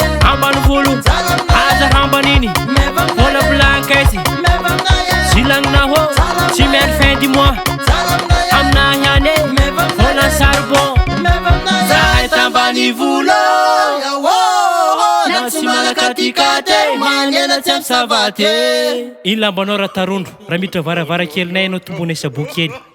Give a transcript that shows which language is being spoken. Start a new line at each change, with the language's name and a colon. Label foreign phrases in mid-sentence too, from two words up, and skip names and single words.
Malagasy: Ambany volo, aza hambany iny. Vôla blankety. Zilagninao, tsy maintsy
French: fin du mois.
Malagasy: Aminahy ihany e, vôla charbon. Zahay tambany volo. Na tsy malaka tikate, mangena tsy ampy savate. Iny lambanao raha tarondro, raha miditra varavarakelinay ianao tombonay saboky kely.